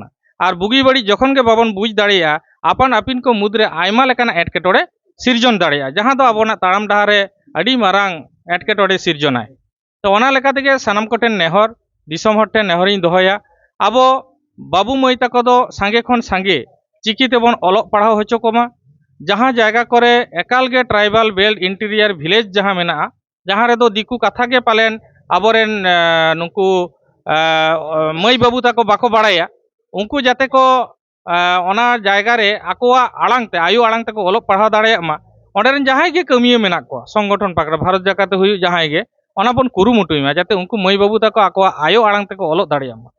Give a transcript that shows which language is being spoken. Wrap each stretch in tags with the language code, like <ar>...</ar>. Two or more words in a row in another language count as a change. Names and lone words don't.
<sat>ᱟᱨ ᱵᱩᱜᱤ ᱵᱟᱹᱲᱤᱡ ᱡᱚᱠᱷᱚᱱ ᱜᱮ ᱵᱟᱵᱚᱱ ᱵᱩᱡᱽ ᱫᱟᱲᱮᱭᱟᱜᱼᱟ, ᱟᱯᱟᱱ ᱟᱹᱯᱤᱱ ᱠᱚ ᱢᱩᱫᱽᱨᱮ ᱟᱭᱢᱟ ᱞᱮᱠᱟᱱᱟᱜ ᱮᱴᱠᱮᱴᱚᱬᱮ ᱥᱤᱨᱡᱚᱱ ᱫᱟᱲᱮᱭᱟᱜᱼᱟ, ᱡᱟᱦᱟᱸ ᱫᱚ ᱟᱵᱚᱱᱟᱜ ᱛᱟᱲᱟᱢ ᱰᱟᱦᱟᱨ ᱨᱮ ᱟᱹᱰᱤ ᱢᱟᱨᱟᱝ ᱮᱴᱠᱮᱴᱚᱬᱮ ᱥᱤᱨᱡᱚᱱᱟᱭ। ᱛᱚ ᱚᱱᱟ ᱞᱮᱠᱟ ᱛᱮᱜᱮ ᱥᱟᱱᱟᱢ ᱠᱚᱴᱷᱮᱱ ᱱᱮᱦᱚᱨ, ᱫᱤᱥᱚᱢ ᱦᱚᱲ ᱴᱷᱮᱱ ᱱᱮᱦᱚᱨᱤᱧ ᱫᱚᱦᱚᱭᱟ, ᱟᱵᱚ ᱵᱟᱹᱵᱩ ᱢᱟᱹᱭ ᱛᱟᱠᱚ ᱫᱚ ᱥᱟᱸᱜᱮ ᱠᱷᱚᱱ ᱥᱟᱸᱜᱮ ᱪᱤᱠᱤ ᱛᱮᱵᱚᱱ ᱚᱞᱚᱜ ᱯᱟᱲᱦᱟᱣ ᱦᱚᱪᱚ ᱠᱚᱢᱟ। ᱡᱟᱦᱟᱸ ᱡᱟᱭᱜᱟ ᱠᱚᱨᱮ ᱮᱠᱟᱞ ᱜᱮ</sat> <en>tribal belt interior village</en> <sat>ᱡᱟᱦᱟᱸ ᱢᱮᱱᱟᱜᱼᱟ, ᱡᱟᱦᱟᱸ ᱨᱮᱫᱚ ᱫᱤᱠᱩ ᱠᱟᱛᱷᱟ ᱜᱮ ᱯᱟᱞᱮᱱ ᱟᱵᱚᱨᱮᱱ ᱱᱩᱠᱩ ᱢᱟᱹᱭ ᱵᱟᱹᱵᱩ ᱛᱟᱠᱚ ᱵᱟᱠᱚ ᱵᱟᱲᱟᱭᱟ, ᱩᱱᱠᱩ ᱡᱟᱛᱮ ᱠᱚ ᱚᱱᱟ ᱡᱟᱭᱜᱟ ᱨᱮ ᱟᱠᱚᱣᱟᱜ ᱟᱲᱟᱝ ᱛᱮ ᱟᱭᱳ ᱟᱲᱟᱝ ᱛᱮᱠᱚ ᱚᱞᱚᱜ ᱯᱟᱲᱦᱟᱣ ᱫᱟᱲᱮᱭᱟᱜ ᱢᱟ। ᱚᱸᱰᱮ ᱨᱮᱱ ᱡᱟᱦᱟᱸᱭ ᱜᱮ ᱠᱟᱹᱢᱤᱭᱟᱹ ᱢᱮᱱᱟᱜ ᱠᱚᱣᱟ ᱥᱚᱝᱜᱚᱴᱷᱚᱱ ᱯᱟᱠᱲᱟ ᱵᱷᱟᱨᱚᱛ ᱡᱟᱠᱟᱛ ᱦᱩᱭᱩᱜ ᱡᱟᱦᱟᱸᱭ ᱜᱮ, ᱚᱱᱟ ᱵᱚᱱ ᱠᱩᱨᱩᱢᱩᱴᱩᱭ ᱢᱟ ᱡᱟᱛᱮ ᱩᱱᱠᱩ ᱢᱟᱹᱭ ᱵᱟᱹᱵᱩ ᱛᱟᱠᱚ ᱟᱠᱚᱣᱟᱜ ᱟᱭᱳ ᱟᱲᱟᱝ ᱛᱮᱠᱚ ᱚᱞᱚᱜ ᱫᱟᱲᱮᱭᱟᱜ ᱢᱟ।</sat>